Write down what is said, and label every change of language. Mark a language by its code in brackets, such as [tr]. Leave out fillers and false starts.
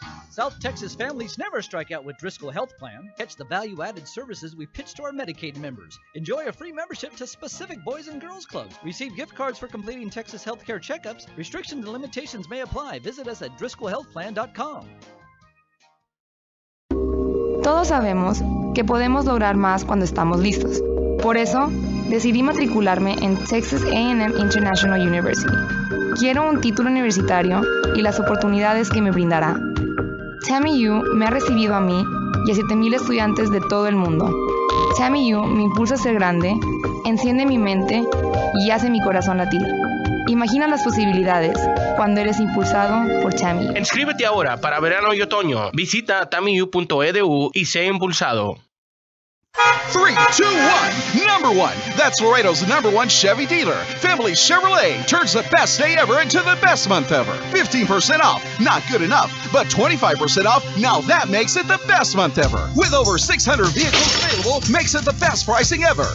[en] South Texas families never strike out with Driscoll Health Plan. Catch the value-added services we pitch to our Medicaid members. Enjoy a free membership to specific boys and girls clubs. Receive gift cards for completing Texas healthcare checkups. Restrictions and limitations may apply. Visit us at driscollhealthplan.com. [es] Todos sabemos que podemos lograr más cuando estamos listos. Por eso, decidí matricularme en Texas A&M International University. Quiero un título universitario y las oportunidades que me brindará. Tammy U me ha recibido a mí y a 7,000 estudiantes de todo el mundo. Tammy U me impulsa a ser grande, enciende mi mente y hace mi corazón latir. Imagina las posibilidades cuando eres impulsado por Tammy U. Inscríbete ahora para verano y otoño. Visita tammyu.edu y sé impulsado. [en] 3, 2, 1, number 1. That's Laredo's #1 Chevy dealer. Family Chevrolet turns the best day ever into the best month ever. 15% off, not good enough, but 25% off, now that makes it the best month ever. With over 600 vehicles available, makes it the best pricing ever.